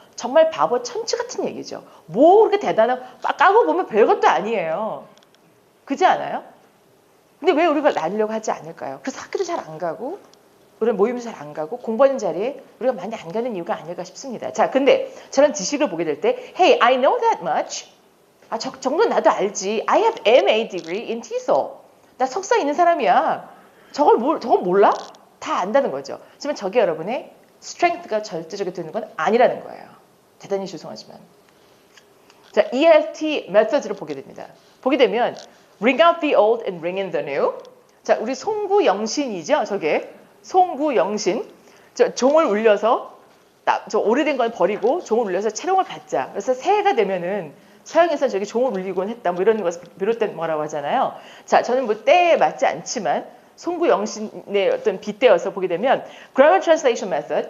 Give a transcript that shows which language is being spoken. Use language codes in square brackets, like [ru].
[ko] 정말 바보 천치 같은 얘기죠. 뭐 그렇게 대단한 까고 보면 별것도 아니에요. 그지 않아요? 근데 왜 우리가 나누려고 하지 않을까요? 그래서 학교도 잘 안 가고 우리는 모임도 잘 안 가고 공부하는 자리에 우리가 많이 안 가는 이유가 아닐까 싶습니다. 자, 근데 저런 지식을 보게 될 때 [en] Hey, I know that much. [ko] 저 정도 나도 알지. [en] I have MA degree in TESOL. [ko] 나 석사 있는 사람이야. 저걸 몰라? 다 안다는 거죠. 하지만 저게 여러분의 strength가 절대적으로 되는 건 아니라는 거예요. 대단히 죄송하지만. 자, ELT methods를 보게 됩니다. 보게 되면 [en] Ring out the old and ring in the new. [ko] 자, 우리 송구영신이죠. 저게 송구영신. 종을 울려서 저 오래된 건 버리고 종을 울려서 채롱을 받자. 그래서 새해가 되면은 서양에서 저기 종을 울리곤 했다. 뭐 이런 것을 비롯된 뭐라고 하잖아요. 자, 저는 뭐 때에 맞지 않지만 송구영신의 어떤 빗대어서 보게 되면 Grammar Translation Method.